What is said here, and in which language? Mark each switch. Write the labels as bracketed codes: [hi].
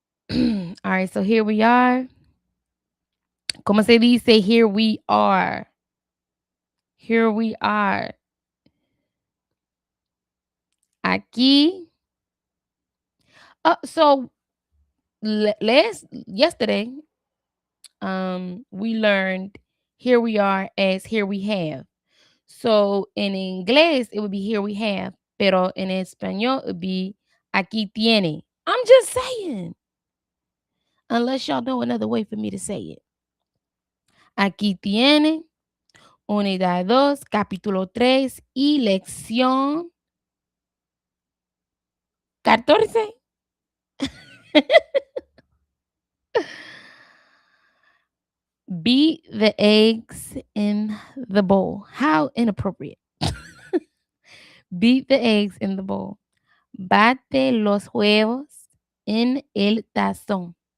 [en] All right, so here we are. [es] Como se dice, [en] here we are. Here we are. Aquí. So last yesterday, we learned here we are as here we have. So in inglés it would be here we have, [es] pero en español [en] it would be [es] aquí tiene. [en] I'm just saying, unless y'all know another way for me to say it. [es] Aquí tiene, Unidad 2, capítulo 3 y lección 14. [en] Beat the eggs in the bowl. How inappropriate. Beat the eggs in the bowl. [es] Bate los huevos en el tazón.